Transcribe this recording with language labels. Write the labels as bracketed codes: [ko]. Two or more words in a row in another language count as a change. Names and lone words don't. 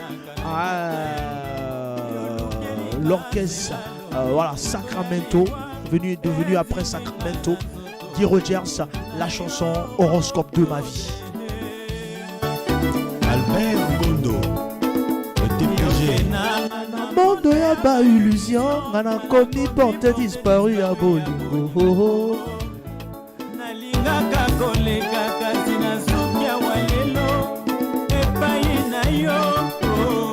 [fr] L'orchestre, voilà, Sacramento. Devenu après Sacramento, Guy Rogers, la chanson Horoscope de ma vie. Albert Gondo, le TPG. Monde ya ba illusion, on a commis porte disparu à Bolingo. [ln] Nalingaka koleka kasi na suki ya walelo epai na yo.